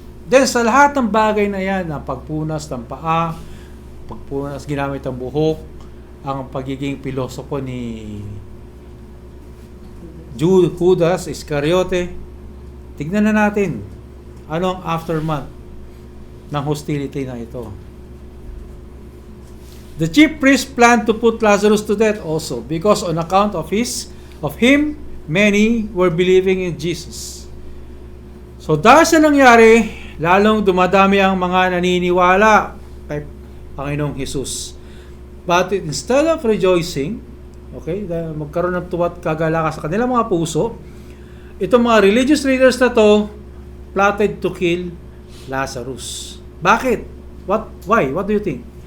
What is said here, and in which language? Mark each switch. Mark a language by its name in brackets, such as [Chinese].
[Filipino] Then sa lahat ng bagay na yan, ang pagpunas ng paa, pagpunas ginamit ang buhok, ang pagiging pilosopo ni Judas Iscariote, tignan na natin ano ang aftermath ng hostility na ito. [English] The chief priest planned to put Lazarus to death also, because on account of him, many were believing in Jesus. [Filipino] So dahil sa nangyari, lalong dumadami ang mga naniniwala kay Panginoong Jesus. [English] But instead of rejoicing, [Filipino] magkaroon ng tuwa't kagalakan sa kanilang mga puso, [English] itong mga religious leaders na to plotted to kill Lazarus. Bakit? Why? What do you think?